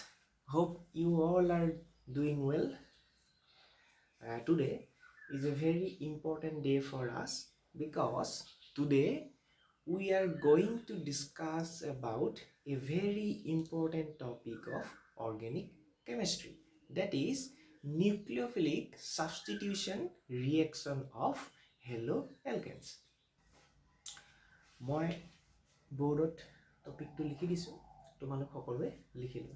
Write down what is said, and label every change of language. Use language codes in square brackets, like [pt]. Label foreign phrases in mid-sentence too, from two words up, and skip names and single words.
[en] Hope you all are doing well. Today is a very important day for us because today we are going to discuss about a very important topic of organic chemistry, that is nucleophilic substitution reaction of haloalkanes. [as] মই বোর্ডত টপিকটো লিখি দিছো, তোমালোক সকলোৱে লিখি লোৱা।